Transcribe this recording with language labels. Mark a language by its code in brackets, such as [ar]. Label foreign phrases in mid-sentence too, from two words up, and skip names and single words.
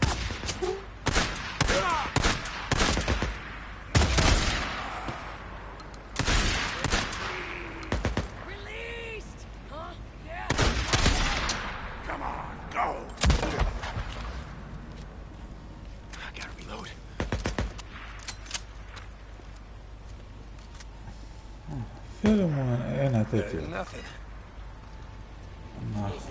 [en] Released! Huh? Yeah. Come on, go! I gotta reload. [el] Θέλω μου ένα τέτοιο. [en] Nothing. [el] Να.